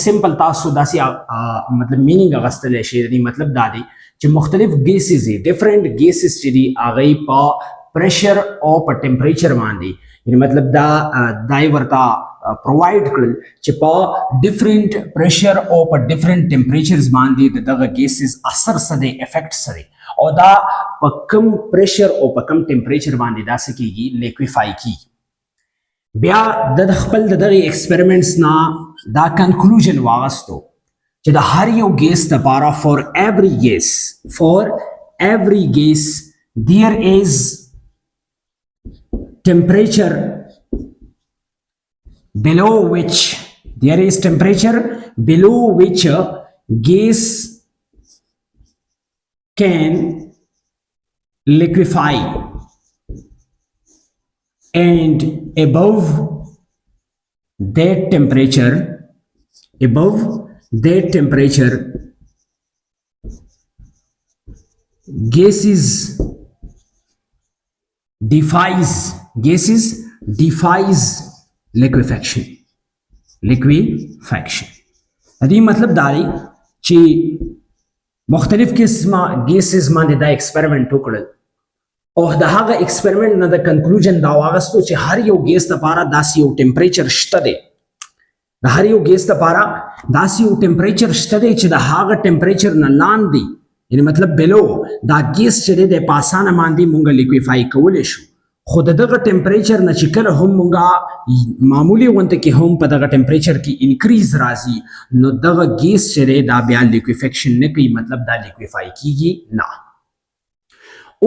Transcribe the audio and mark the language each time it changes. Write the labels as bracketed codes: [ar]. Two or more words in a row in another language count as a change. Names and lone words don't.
[ps] سمپل تاسو داسې مطلب مینینګ اخیستلی شي د دې مطلب دا دی چې مختلف گیسز یې [en] different gases [ps] چې دي هغې په پریشر او په ټمپریچر باندې یعنی مطلب دا دای ورته پرووایډ کړل چې په [en] different pressure [ps] او په [en] different temperatures [ps] باندې دغه گیسز اثر څه دی افیکټ څه دی او دا په کم پریشر او په کم ټمپریچر باندې دا څه کیږي لیکویفای کیږي. بیا د خپل دغه ایکسپریمنټس نه دا کنکلوژن واغستو چې د هر یو ګیس لپاره فور [en] every gas there is temperature below which gas can liquefy and above that temperature gases defies liquefaction. [ps] دې مطلب دا دی چې مختلف قسمه گیسز باندې دا ایکسپریمنټ وکړل او د هغه ایکسپریمنټ نه د کنکلوژن دا واغستو چې هر یو ګیس لپاره داسې یو ټمپریچر شته دی د هر یو ګیس لپاره داسې یو ټمپریچر شته دی چې د هغه ټمپریچر نه لاندې یعنی مطلب بلو دا ګیس چې دی د په اسانه باندې مونږ لیکویفای کولی شو خو د دغه ټمپریچر نه چې کله هم مونږه معمولي غونته کې هم په دغه ټمپریچر کې انکریز راځي نو دغه ګیس چې دی دا بیا لیکویفیکشن نه کوي مطلب دا لیکویفای کیږي نه.